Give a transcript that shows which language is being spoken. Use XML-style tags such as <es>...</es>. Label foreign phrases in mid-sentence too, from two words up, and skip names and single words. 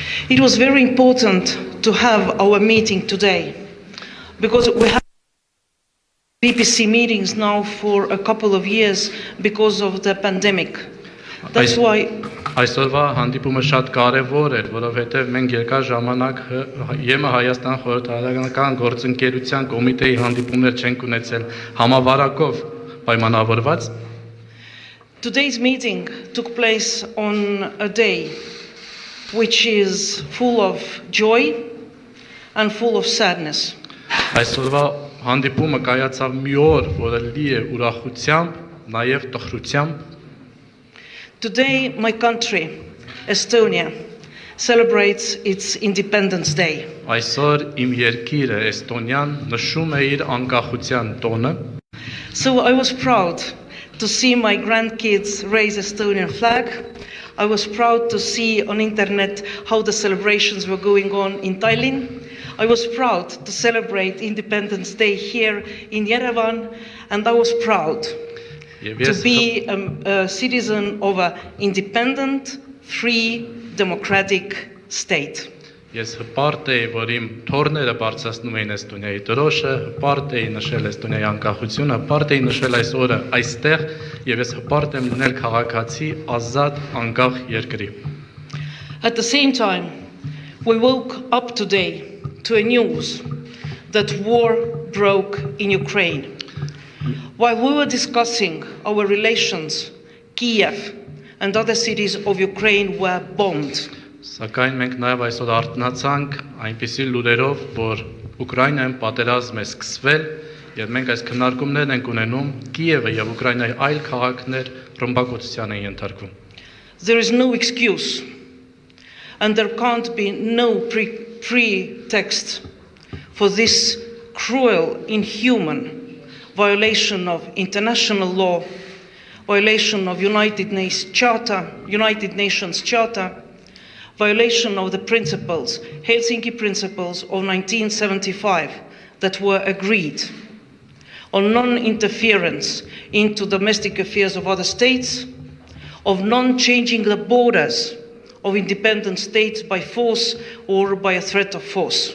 <en>It was very important to have our meeting today because we have BPC meetings now for a couple of years because of the pandemic. That's why</en> <hy>Այսօրվա հանդիպումը շատ կարևոր էր, որովհետև մենք երկար ժամանակ ԵՄ Հայաստան խորհրդարանական գործընկերության կոմիտեի հանդիպումներ չենք ունեցել համավարակով պայմանավորված.</hy> <en>Today's meeting took place on a day which is full of joy and full of sadness.</en> <hy>Այսօրվա հանդիպումը կայացավ մի օր, որը լի է ուրախությամբ, նաև տխրությամբ.</hy> <en>Today, my country, Estonia, celebrates its Independence Day.</en> <hy>Այսօր իմ երկիրը Էստոնիան նշում է իր անկախության տոնը.</hy> <en>So I was proud to see my grandkids raise Estonian flag. I was proud to see on internet how the celebrations were going on in Tallinn. I was proud to celebrate Independence Day here in Yerevan, and I was proud to be a citizen of an independent, free, democratic state.</en> <hy>Ես հպարտ էի, որ իմ թորները բարձրացնում էին Էստոնիայի դրոշը, հպարտ էի նշել Էստոնիայի անկախությունը, հպարտ էի նշել այս օրը այստեղ, եւ ես հպարտ եմ լինել քաղաքացի ազատ անկախ երկրի.</hy> <en>At the same time, we woke up today to a news that war broke in Ukraine. While we were discussing our relations, Kiev and other cities of Ukraine were bombed.</en> <hy>Սակայն մենք նաև այսօր արթնացանք այնպիսի լուրերով, որ Ուկրաինայում պատերազմ է սկսվել, եւ մենք այս քննարկումներն ենք ունենում Կիևը եւ Ուկրաինայի այլ քաղաքներ ռմբակոծության են ենթարկվում.</hy> <en>There is no excuse, and there can't be no pretext for this cruel, inhuman violation of international law, violation of United Nations Charter, violation of the principles, Helsinki Principles of 1975 that were agreed on non-interference into domestic affairs of other states, of non-changing the borders of independent states by force or by a threat of force.</en>